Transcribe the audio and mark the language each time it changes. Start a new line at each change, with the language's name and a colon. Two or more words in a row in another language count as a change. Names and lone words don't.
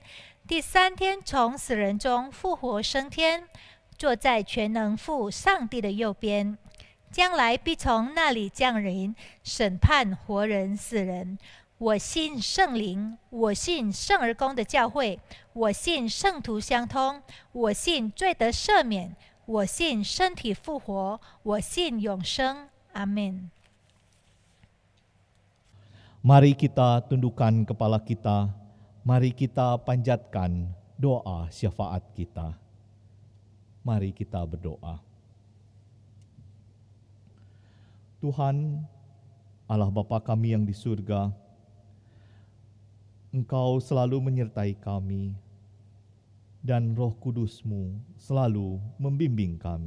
Chinese: 第三天从死人中复活升天，坐在全能父上帝的右边，将来必从那里降临，审判活人死人。我信圣灵，我信圣而公的教会，我信圣徒相通，我信罪得赦免，我信身体复活，我信永生。阿门。
Indonesian: Mari kita tundukkan kepala kita, mari kita panjatkan doa syafaat kita. Mari kita berdoa. Tuhan, Allah Bapa kami yang di surga, Engkau selalu menyertai kami, dan Roh Kudus-Mu selalu membimbing kami.